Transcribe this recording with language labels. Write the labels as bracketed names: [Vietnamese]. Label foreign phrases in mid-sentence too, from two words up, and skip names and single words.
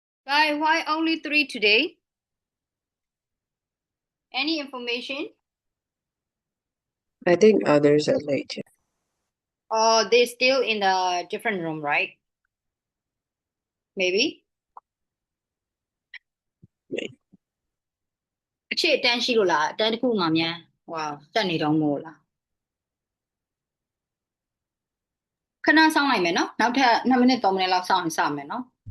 [English] Why only three today? Any information? I think others are late. Or they still in a different room, right? Maybe. [Burmese] အချစ်အတန်းရှိလို့လားအတန်းတစ်ခုမှမြန်ဟွာစက်နေတော့မို့လားခဏစောင့်လိုက်မယ်နော်နောက်ထပ်2မိနစ်3မိနစ်လောက်စောင့်ရင်စမယ်နော်